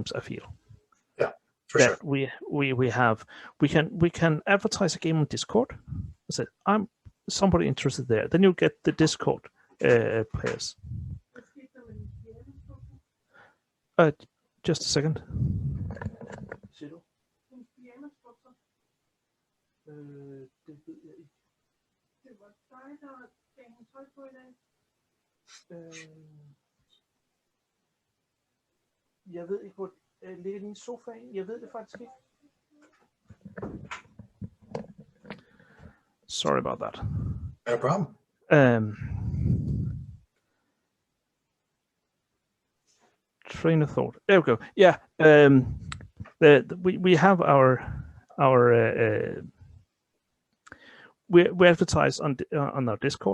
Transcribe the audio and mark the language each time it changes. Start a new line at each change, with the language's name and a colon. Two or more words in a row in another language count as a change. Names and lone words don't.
English: I feel. Yeah, for sure. We can advertise a game on Discord. I said, I'm somebody interested there. Then you'll get the Discord players. Just a second.
Danish: Jeg ved ikke, hvor ligger din sofa. Jeg ved det faktisk ikke.
English: Sorry about that. No problem. Train of thought. There we go. Yeah. We have our we advertise on our Discord.